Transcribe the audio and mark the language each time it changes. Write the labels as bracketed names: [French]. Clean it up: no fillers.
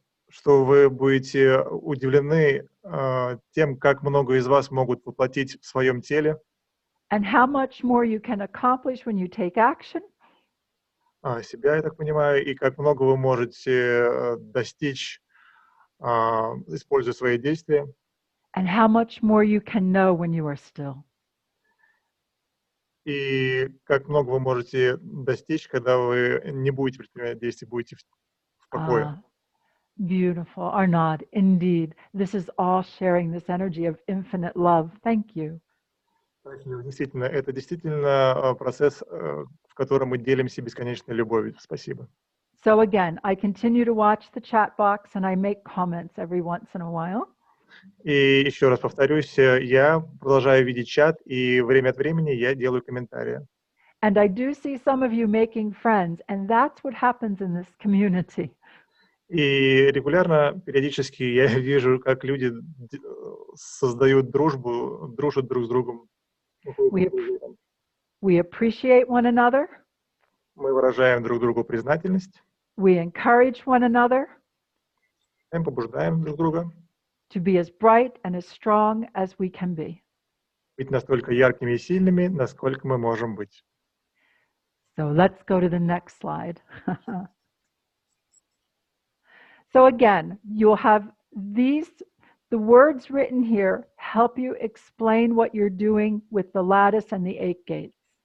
[Russian] что вы будете удивлены тем, как много из вас могут воплотить в своем теле, [English] and how much more you can accomplish when you take action [Russian] себя, я так понимаю, и как много вы можете достичь, используя свои действия, [English] and how much more you can know when you are still. [Russian] и как много вы можете достичь, когда вы не будете предпринимать действий, будете в покое. [English] Beautiful, Arnaud. Indeed, this is all sharing this energy of infinite love. Thank you. [Russian] Действительно, это действительно процесс, в котором мы делимся бесконечной любовью. Спасибо. [English] So again, I continue to watch the chat box and I make comments every once in a while. [Russian] И еще раз повторюсь, я продолжаю видеть чат, и время от времени я делаю комментарии. [English] And I do see some of you making friends, and that's what happens in this community. [Russian] И регулярно, периодически я вижу, как люди создают дружбу, дружат друг с другом. [English] We appreciate one another. [Russian] Мы выражаем друг другу признательность. [English] We encourage one another. [Russian] Мы побуждаем друг друга. [English] To be as bright and as strong as we can be. [Russian] Быть настолько яркими и сильными, насколько мы можем быть. [English] So let's go to the next slide. So again, you'll have the words written here help you explain what you're doing with the lattice and the 8 gates.